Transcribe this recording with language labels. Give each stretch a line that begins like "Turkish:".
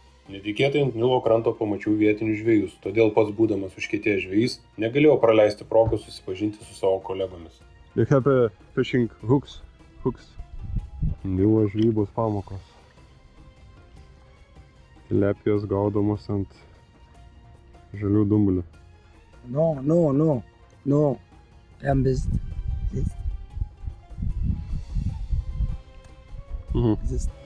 Lithuanian: Netikėtai ant Nilo kranto pamačiau vietinius žvejus, todėl pats būdamas užkietėjęs žvejys negalėjau praleisti progos susipažinti su savo kolegomis.
English: They have fishing hooks.
Lithuanian: Nilo žvejybos pamokos. Tilepijos gaudomos ant žalių dumblių.
English: No. I'm busy. This.